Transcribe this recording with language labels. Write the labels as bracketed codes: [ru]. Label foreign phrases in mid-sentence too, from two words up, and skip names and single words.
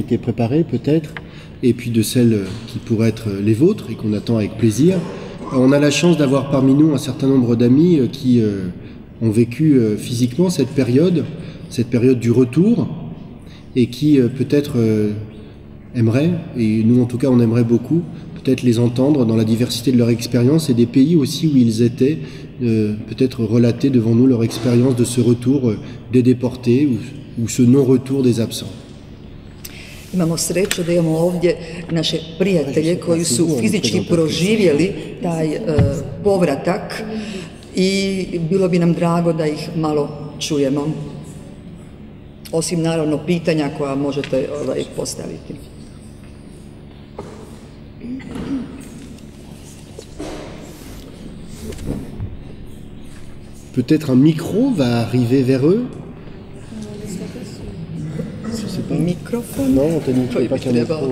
[fr] été préparées peut-être, et puis de celles qui pourraient être les vôtres et qu'on attend avec plaisir, on a la chance d'avoir parmi nous un certain nombre d'amis qui ont vécu physiquement cette période du retour, et qui peut-être aimeraient, et nous en tout cas on aimerait beaucoup, peut-être les entendre dans la diversité de leur expérience et des pays aussi où ils étaient, peut-être relater devant nous leur expérience de ce retour des déportés ou ce non-retour des absents. [hr] Imamo sreću da imamo ovdje naše prijatelje koji su fizički proživjeli taj povratak i bilo bi nam drago da ih malo čujemo. Osim naravno pitanja koja možete postaviti. [fr] Peut-être un micro va arriver vers eux. [hr] Mikrofon? [fr] Non, on t'a dit qu'il n'y a pas qu'un micro.